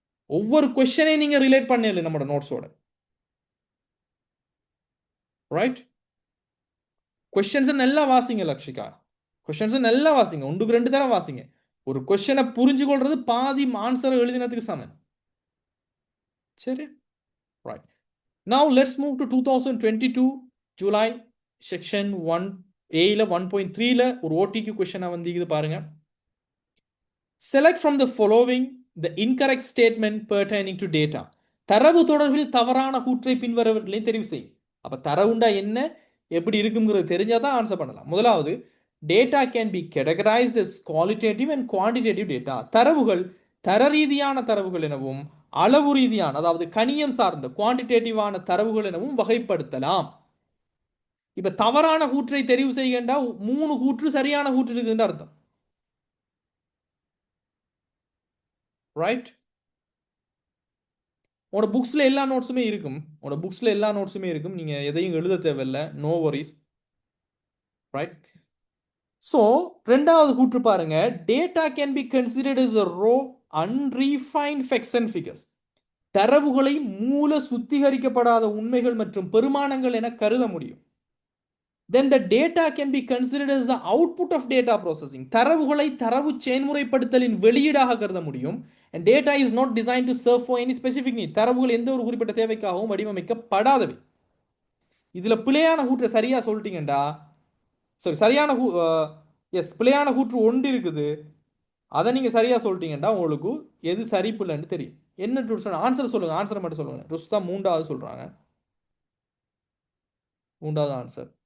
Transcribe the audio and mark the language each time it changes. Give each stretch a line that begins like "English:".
Tamil: ஒவ்வொரு கொஸ்டினையும் நீங்க ரிலேட் பண்ணல நம்மளோட நோட்ஸோட. ரைட்? கொஸ்டின்ஸை நல்லா வாசிங்க லக்ஷிகா. கொஸ்டின்ஸை நல்லா வாசிங்க, 1-2 தடவை வாசிங்க. ஒரு கொஸ்டினை புரிஞ்சு கொள்றது பாதி ஆன்சரை எழுதினதுக்கு சமம். சரி? Right.
English: Now let's move to 2022 July section 1A 1.3
Tamil: ஒரு OTQ கொஸ்டினா வந்து பாருங்க.
English: Select from the following the incorrect statement pertaining to data.
Tamil: தரவு தொடர்பில் தவறான கூற்றை பின்வருவர்களை தெரிவு செய். அப்ப தரவுண்டா என்ன, எப்படி இருக்குங்கிறது தெரிஞ்சாதான் ஆன்சர் பண்ணலாம்.
English: முதலாவது, data can be categorized as qualitative and quantitative data.
Tamil: தரவுகள் தர ரீதியான தரவுகள் எனவும் அளவு ரீதியான, அதாவது கணியம் சார்ந்த குவான்டிடேட்டிவான தரவுகள் எனவும் வகைப்படுத்தலாம். இப்ப தவறான கூற்றை தெரிவு செய்கின்றா 3 கூற்று சரியான கூற்று இருக்குன்னு அர்த்தம். ரைட்? உங்களோட புக்ஸ்ல எல்லா நோட்ஸுமே இருக்கும். உங்களோட புக்ஸ்ல எல்லா நோட்ஸுமே இருக்கும். நீங்க எதையும் எழுத தேவையில்லை. No worries. ரைட்? ஸோ ரெண்டாவது கூற்று பாருங்க,
English: Data can be considered as a raw unrefined facts and figures.
Tamil: தரவுகளை மூல சுத்திகரிக்கப்படாத உண்மைகள் மற்றும் பெருமானங்கள் என கருத முடியும்.
English: then the data can be considered as the output of data processing.
Tamil: தரவுகளை தரவு செயல்முறைப்படுத்தலின் வெளியீடாக கருத முடியும்.
English: and data is not designed to serve for any specific need.
Tamil: தரவுகள் எந்த ஒரு குறிப்பிட்ட தேவைக்காகவும் வடிவமைக்கப்படாதவை. இதுல பிழையான கூற்றை சரியா சொல்லிட்டீங்கடா, சரியான எஸ் பிழையான கூற்று ஒன்று இருக்குது, அதை நீங்க சரியா சொல்லிட்டீங்கடா உங்களுக்கு எது சரி பிள்ளைன்னு தெரியும். என்ன ஆன்சர் சொல்லுங்க, ஆன்சர் மட்டும் சொல்லுங்க. ருஸ்தா மூன்றாவது சொல்றாங்க, மூன்றாவது ஆன்சர்.